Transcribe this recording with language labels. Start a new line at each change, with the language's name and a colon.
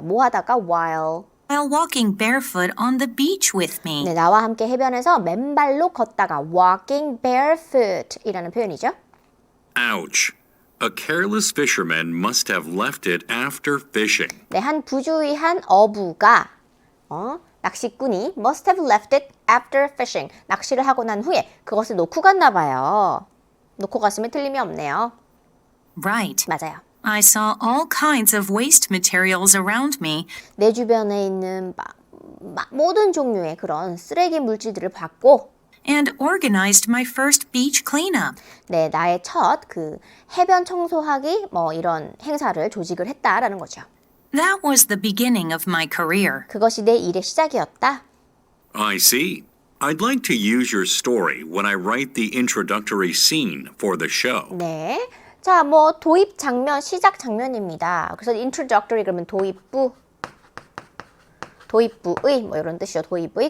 Korean: 뭐 하다가 while
English: walking barefoot on the beach with me.
Korean: 네, 나와 함께 해변에서 맨발로 걷다가
English: walking barefoot
Korean: 이라는 표현이죠.
English: Ouch. A careless fisherman must have left it after fishing.
Korean: 네, 한 부주의한 어부가 낚시꾼이
English: must have left it after fishing.
Korean: 낚시를 하고 난 후에 그것을 놓고 갔나 봐요. 놓고 갔으면 틀림이 없네요.
English: Right.
Korean: 맞아요.
English: I saw all kinds of waste materials around me.
Korean: 내 주변에 있는 모든 종류의 그런 쓰레기 물질들을 봤고
English: And organized my first beach cleanup.
Korean: 네, 나의 첫 그 해변 청소하기 이런 행사를 조직을 했다라는 거죠.
English: That was the beginning of my career.
Korean: 그것이 내 일의 시작이었다.
English: I see. I'd like to use your story when I write the introductory scene for the show.
Korean: 네. 자, 도입 장면, 시작 장면입니다. 그래서 introductory 그러면 도입부의 이런 뜻이죠. 도입의.